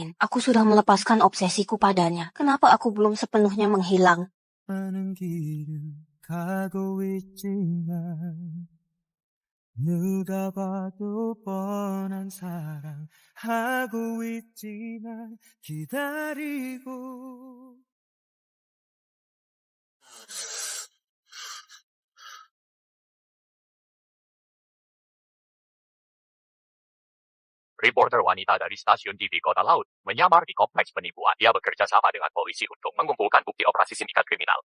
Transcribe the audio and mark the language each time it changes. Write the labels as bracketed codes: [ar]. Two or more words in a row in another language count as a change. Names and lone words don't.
[id] Aku sudah melepaskan obsesiku padanya. Kenapa aku belum sepenuhnya menghilang? [ko] 많은 길을 가고 있지만 누가 봐도 뻔한 사랑 하고 있지만 기다리고 [id] Reporter wanita dari stasiun TV Kota Laut menyamar di kompleks penipuan. Dia bekerja sama dengan polisi untuk mengumpulkan bukti operasi sindikat kriminal.